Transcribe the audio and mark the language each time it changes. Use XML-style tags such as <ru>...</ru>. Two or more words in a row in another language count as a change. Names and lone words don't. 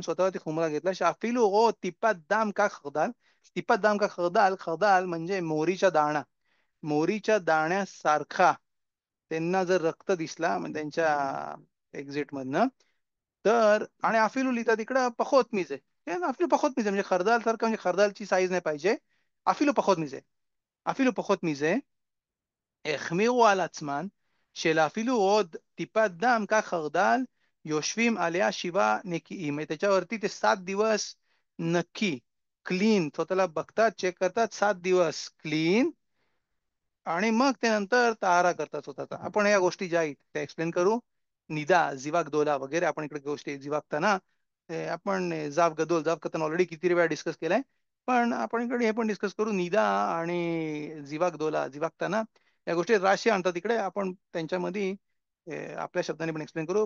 <mr>स्वतःवरती खुमरा घेतला,</mr> <he>שאפילו רואות טיפת דם כחרדל, טיפת דם כחרדל,</he> <mr>खरदाल म्हणजे मोहरीच्या दाणा, मोहरीच्या दाण्यासारखा त्यांना जर रक्त दिसला म्हणजे त्यांच्या एक्झिट मधनं तर, आणि अफिलू लिहितात इकडं पखोत मीज आहे,</mr> <he>אפילו פחות מזה</he> <mr>आहे म्हणजे खरदाल सारखं, म्हणजे खरदालची साईज नाही पाहिजे,</mr> <he>אפילו פחות מזה</he> <mr>आहे,</mr> <he>אפילו פחות מזה, החמירו על עצמן, שלאפילו עוד טיפת דם כך חרדל, יושבים עליה 7 נקיים.</he> <mr>त्याच्यावरती ते 7 दिवस नक्की क्लीन स्वतःला बघतात, चेक करतात, 7 दिवस क्लीन आणि मग ते नंतर तारा करतात स्वतःचा. आपण या गोष्टी ज्या आहेत त्या एक्सप्लेन करू. निदा जिवाक दोला वगैरे आपण इकडे गोष्टी जिवाकताना आपण</mr> <he>זב גדול זב קטן</he> <mr>ऑलरेडी किती वेळा डिस्कस केलाय, पण आपण इकडे हे पण डिस्कस करू, निदा आणि जिवागदोला जिवागताना या गोष्टी राशी आणतात इकडे, आपण त्यांच्यामध्ये आपल्या शब्दाने पण एक्सप्लेन करू.</mr>